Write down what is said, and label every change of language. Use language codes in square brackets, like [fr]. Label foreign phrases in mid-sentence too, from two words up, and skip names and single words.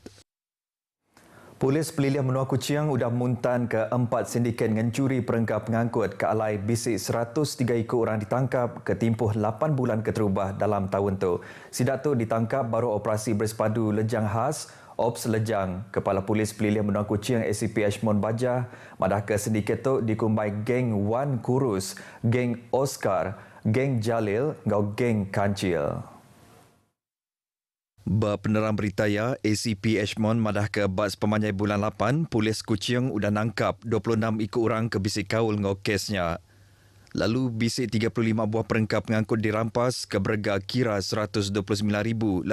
[iba] Polis Pelilihan Menua Kuching sudah muntan ke 4 sindiket ngencuri perengkap pengangkut ke alai bisik 103 ekor orang ditangkap ketimpuh 8 bulan keterubah dalam tahun tu. Sidak tu ditangkap baru operasi bersepadu Lejang Khas, Ops Lejang. Kepala Polis Pelilihan Menua Kuching ACP Ashmon Bajah, madah ke sindiket tu dikumbai geng Wan Kurus, geng Oscar, geng Jalil, ngau geng Kancil. Peneram beritaya ACP Ashmon madah ke bas pemanjai bulan 8, Polis Kuching sudah nangkap 26 ekor orang ke bisik kaul ngau kesnya. Lalu bisik 35 buah perengkap pengangkut dirampas ke berharga kira RM129,800.